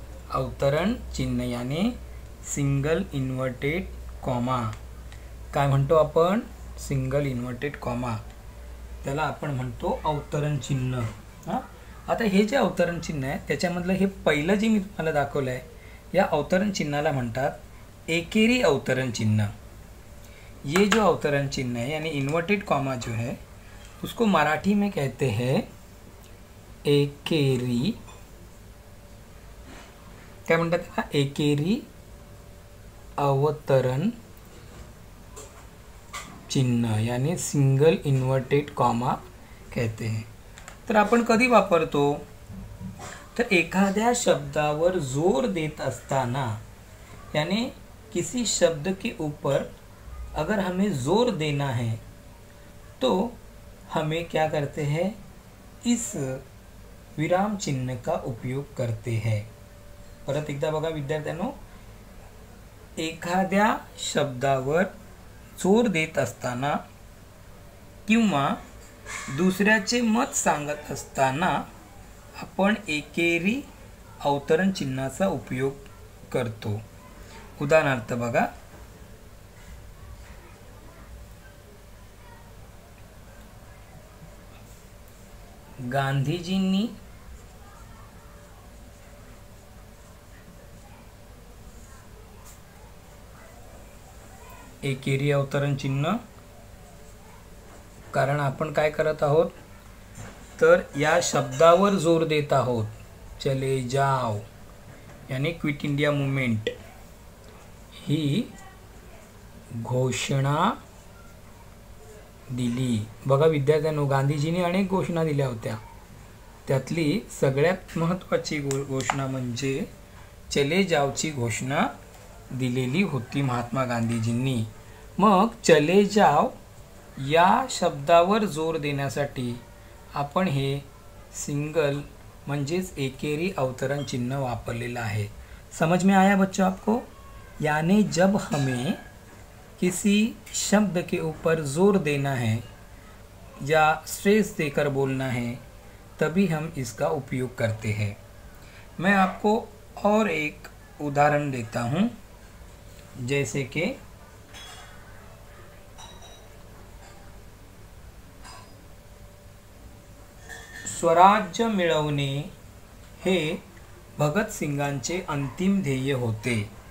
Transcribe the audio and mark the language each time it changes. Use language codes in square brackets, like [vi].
[mr] अवतरण चिन्ह, यानी सिंगल इन्व्हर्टेड कॉमा. काय म्हणतो आपण? Single inverted comma. त्याला आपण म्हणतो अवतरण चिन्ह. हां, आता हे जे अवतरण चिन्ह आहे त्याच्यामधलं हे पहिलं जे मी तुम्हाला दाखवलं आहे, या अवतरण चिन्हाला म्हणतात एकेरी अवतरण चिन्ह. [hi] ये जो अवतरण चिन्ह है यानी इन्वर्टेड कॉमा जो है उसको मराठी में कहते हैं एकेरी. क्या [mr] म्हणतात त्याला? [hi] एकेरी अवतरण चिन्ह यानी सिंगल इन्वर्टेड कॉमा कहते हैं. [mr] तर आपण कधी वापरतो? तर एखाद्या शब्दावर जोर देत असताना, [hi] यानी किसी शब्द के ऊपर अगर हमें जोर देना है तो हमें क्या करते हैं, इस विराम चिन्ह का उपयोग करते हैं. [mr] परत एकदा बघा विद्यार्थ्यांनो, एखाद्या शब्दावर जोर देत असताना किंवा दुसऱ्याचे मत सांगत असताना आपण एकेरी अवतरण चिन्हाचा उपयोग करतो. उदाहरणार्थ बघा, गांधीजींनी एकेरी अवतरण चिन्ह. कारण आपण काय करत आहोत, तर या शब्दावर जोर देत आहोत. चले जाओ यानी क्विट इंडिया मूवमेंट ही घोषणा दिली. बघा विद्यार्थ्यांनो, गांधीजींनी अनेक घोषणा दिल्या होत्या, त्यातली सगळ्यात महत्त्वाची घोषणा म्हणजे चले जाओची घोषणा दिलेली होती महात्मा गांधीजींनी. मग चले जाओ या शब्दावर जोर देण्यासाठी आपण हे सिंगल म्हणजेच एकेरी अवतरण चिन्ह वापरलेलं आहे। [hi] समझ में आया बच्चों आपको? यानी जब हमें किसी शब्द के ऊपर जोर देना है या स्ट्रेस देकर बोलना है तभी हम इसका उपयोग करते हैं। मैं आपको और एक उदाहरण देता हूँ, जैसे कि [mr] स्वराज्य मिळवणे हे भगतसिंगांचे अंतिम ध्येय होते।